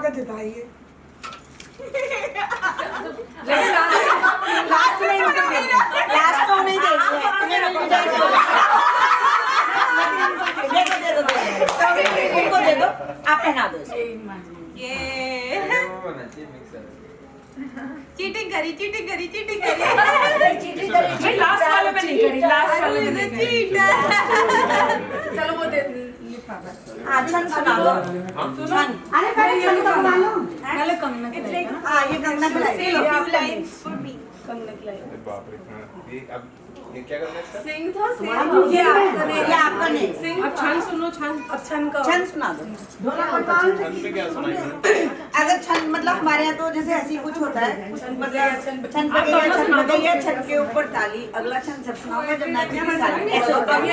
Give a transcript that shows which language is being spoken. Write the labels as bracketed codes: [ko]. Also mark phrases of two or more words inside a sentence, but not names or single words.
[hi] लास्ट में नहीं देखो दे दो आप पहना दो ये चीटिंग करी लास्ट वाले पे नहीं करी, लास्ट वाले पे नहीं करी। चलो वो दे छन सुना दो छन अरे पहले छन तो बना लो पहले कंगना खिलाई ना। हां ये कंगना खिलाई [en] few lines for me [hi] कंगना खिलाई बाप रे ये अब ये क्या करना है इसका? सिंह था सिंह ये आपका नहीं सिंह। अब छन सुनो छन। अब छन का छन सुना दो छन पे क्या सुनाएंगे? अगर छन मतलब हमारे यहाँ तो जैसे ऐसी कुछ होता है मतलब छन पे गया छन के ऊपर ताली अगला छन जब सुनाऊंगा जब नाचने की ताली ऐसे होता है।